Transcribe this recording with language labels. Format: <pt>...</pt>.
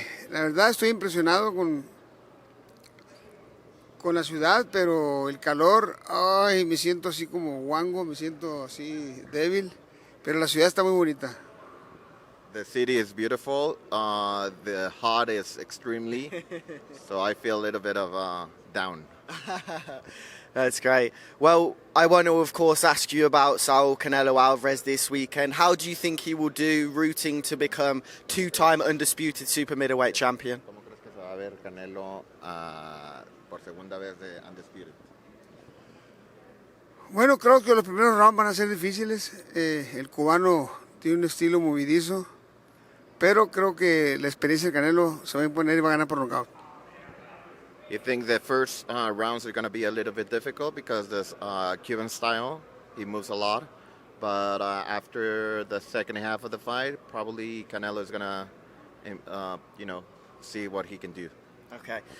<es>La verdad estoy impresionado con la ciudad, pero el calor, ay, me siento así como guango, me siento así débil, pero la ciudad está muy bonita.</es> <en>The city is beautiful. The hot is extremely, so I feel a little bit of down. That's great. Well, I want to, of course, ask you about Saul Canelo Alvarez this weekend. How do you think he will do rooting to become two-time undisputed super middleweight champion?</en> <es>¿Cómo crees que se va a ver Canelo por segunda vez de undisputed? Bueno, creo que los primeros rounds van a ser difíciles. El cubano tiene un estilo movidizo, pero creo que la experiencia de Canelo se va a imponer y va a ganar por nocaut.</es> <en>You think the first rounds are going to be a little bit difficult because this Cuban style, he moves a lot. But after the second half of the fight, probably Canelo is going to, see what he can do. Okay.</en>